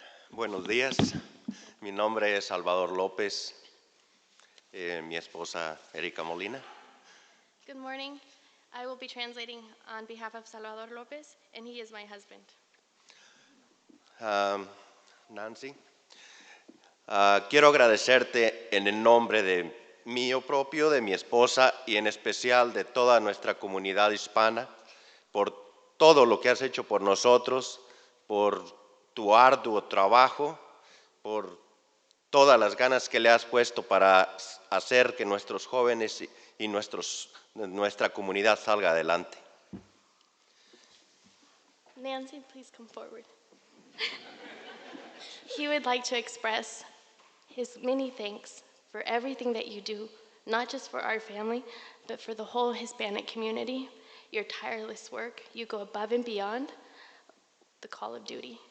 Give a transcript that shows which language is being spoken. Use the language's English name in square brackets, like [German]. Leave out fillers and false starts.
[Spanish] Buenos días, mi nombre es Salvador López, mi esposa Erika Molina. [English] Good morning. I will be translating on behalf of Salvador Lopez, and he is my husband. [Spanish] Nancy, quiero agradecerte en el nombre de mío propio, de mi esposa y en especial de toda nuestra comunidad hispana por todo lo que has hecho por nosotros, por tu arduo trabajo, por todas las ganas que le has puesto para hacer que nuestros jóvenes y nuestra comunidad salga adelante. [English] Nancy, please come forward. He would like to express his many thanks for everything that you do, not just for our family, but for the whole Hispanic community. Your tireless work, you go above and beyond the call of duty.